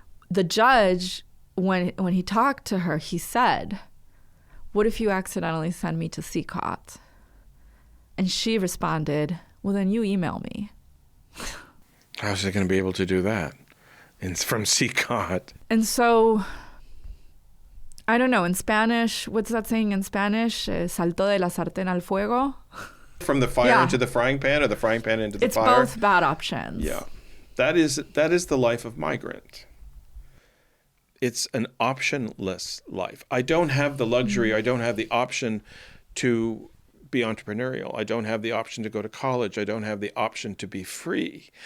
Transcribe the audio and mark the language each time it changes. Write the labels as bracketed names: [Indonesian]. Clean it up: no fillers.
[English] The judge, when he talked to her, he said, what if you accidentally send me to CCOT? And she responded, well, then you email me. How's he going to be able to do that? From CCOT. And so, I don't know, in Spanish, what's that saying in Spanish? [Spanish] Saltó de la sartén al fuego? [English] From the fire into the frying pan, or the frying pan into the fire? It's both bad options. Yeah. That is the life of migrant. It's an optionless life. I don't have the luxury, I don't have the option to be entrepreneurial. I don't have the option to go to college. I don't have the option to be free.